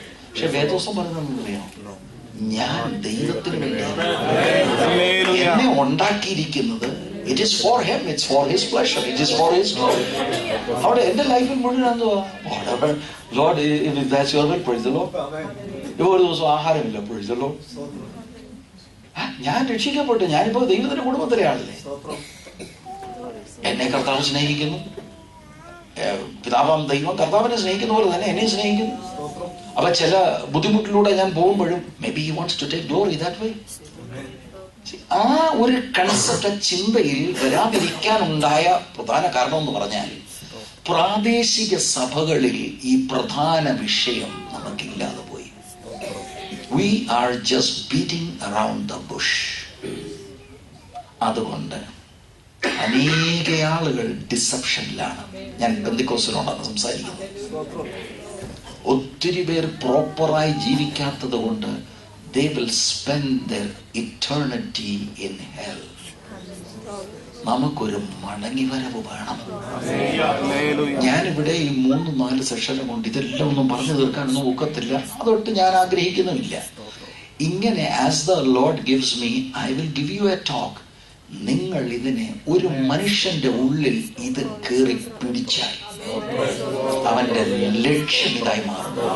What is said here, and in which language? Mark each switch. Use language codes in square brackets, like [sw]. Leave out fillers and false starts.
[ml] പക്ഷെ വേദോസം പറയുന്നറിയാം, ഞാൻ ദൈവത്തിന് വേണ്ടിയാണ്. എന്നെ ഉണ്ടാക്കിയിരിക്കുന്നത് [en] it is for him, it's for his pleasure, it is for his glory. [ml] അവിടെ എന്റെ ലൈഫിൽ മുഴുവൻ എന്തുവാ, [en] Lord, if that's your will, praise the Lord. [ml] ഇപ്പൊ ഒരു ദിവസം ആഹാരമില്ല, [en] praise the Lord. [ml] ഞാൻ രക്ഷിക്കപ്പെട്ടു, ഞാനിപ്പോ ദൈവത്തിന്റെ കുടുംബത്തിലെ ആളല്ലേ. എന്നെ കർത്താവ് സ്നേഹിക്കുന്നു, പിതാവാം ദൈവം കർത്താവിനെ സ്നേഹിക്കുന്ന പോലെ തന്നെ എന്നെ സ്നേഹിക്കുന്നു. അപ്പൊ ചില ബുദ്ധിമുട്ടിലൂടെ ഞാൻ പോകുമ്പോഴും [en] May be he wants to take glory that way. [ml] ആ ഒരു കൺസെപ്റ്റ് ചിന്തയിൽ വരാതിരിക്കാനുണ്ടായ പ്രധാന കാരണം എന്ന് പറഞ്ഞാൽ, പ്രാദേശിക സഭകളിൽ ഈ പ്രധാന വിഷയം നമുക്കില്ലാതെ പോയി. [en] We are just beating around the bush. [ml] അതുകൊണ്ട് അനേക ആളുകൾ ഡിസെപ്ഷനിലാണ്. ഞാൻ പെന്തക്കോസ്റ്റിനോടാണ് സംസാരിക്കുന്നത്. ഒത്തിരി പേർ പ്രോപ്പറായി ജീവിക്കാത്തത് കൊണ്ട് [en] they will spend their eternity in hell. [ml] നമുക്കൊരു മടങ്ങി വരവ് വേണം. ഞാനിവിടെ ഈ 3-4 സെഷനും കൊണ്ട് ഇതെല്ലാം ഒന്നും പറഞ്ഞു തീർക്കാനൊന്നും ഒക്കത്തില്ല, അതൊട്ട് ഞാൻ ആഗ്രഹിക്കുന്നുമില്ല. [en] ഇങ്ങനെ as the Lord gives me, I will give you a talk. [ml] നിങ്ങൾ ഇതിനെ ഒരു മനുഷ്യന്റെ ഉള്ളിൽ ഇത് കയറി പിടിച്ചാൽ അവന്റെ ലക്ഷ്യം ഇതായി മാറും.